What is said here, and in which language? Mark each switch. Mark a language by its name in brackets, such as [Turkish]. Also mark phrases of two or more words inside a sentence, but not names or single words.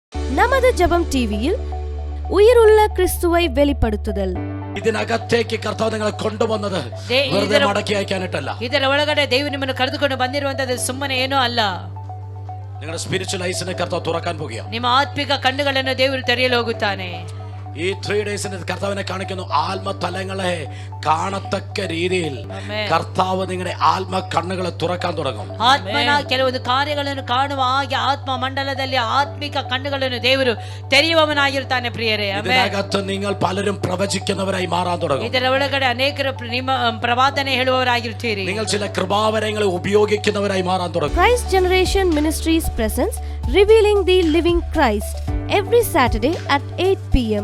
[Tamil] நமது ஜெபம் டிவியில் உயிருள்ள கிறிஸ்துவை வெளிப்படுத்துதல். [Malayalam] ഇതിനകത്തേക്ക് കർത്താവ് നിങ്ങളെ കൊണ്ടുവന്നത് വെറുതെ മടക്കി അയക്കാനായിട്ടല്ല. [Kannada] ಇದರ ಒಳಗಡೆ ದೇವರು ನಿಮ್ಮನ್ನು ಕರೆದುಕೊಂಡು ಬಂದಿರುವಂತದ್ದು ಸುಮ್ಮನೆ ಏನೋ ಅಲ್ಲ. [Malayalam] നിങ്ങളുടെ [English] spiritual eyes [Malayalam] കർത്താവ് തുറക്കാൻ പോകുകയാണ്. [Kannada] ನಿಮ್ಮ ಆತ್ಮಿಕ ಕಣ್ಣುಗಳನ್ನು ದೇವರು ತೆರೆಯಲು ಹೋಗುತ್ತಾನೆ. [Malayalam] ഈ 3 ഡേയ്സിന് കർത്താവിനെ കാണിക്കുന്നു. ആത്മതലങ്ങളെ കാണത്തക്ക രീതിയിൽ കർത്താവ് നിങ്ങളുടെ ആത്മ കണ്ണുകളെ തുറക്കാൻ തുടങ്ങും. [Kannada] ಆತ್ಮನ ಕೆಲವೊಂದು ಕಾರ್ಯಗಳನ್ನು ಕಾಣುವ ಹಾಗೆ ಆತ್ಮ ಮಂಡಲದಲ್ಲಿ ಆತ್ಮಿಕ ಕಣ್ಣುಗಳನ್ನು ದೇವರು ತೆರೆಯುವವನಾಗಿರುತ್ತಾನೆ ಪ್ರಿಯರೇ. [Malayalam] ഇതിനകത്ത് നിങ്ങൾ പലരും പ്രവചിക്കുന്നവരായി മാറാൻ തുടങ്ങും. [Kannada] ಇದರ ಒಳಗಡೆ ಅನೇಕರು ಪ್ರವಾದನೆ ಹೇಳುವವರಾಗಿರುತ್ತೀರಿ. [Malayalam] നിങ്ങൾ ചില കൃപാവരങ്ങളെ ഉപയോഗിക്കുന്നവരായി മാറാൻ തുടങ്ങും. [English] Christ Generation Ministries presents Revealing the Living Christ every Saturday at 8 p.m.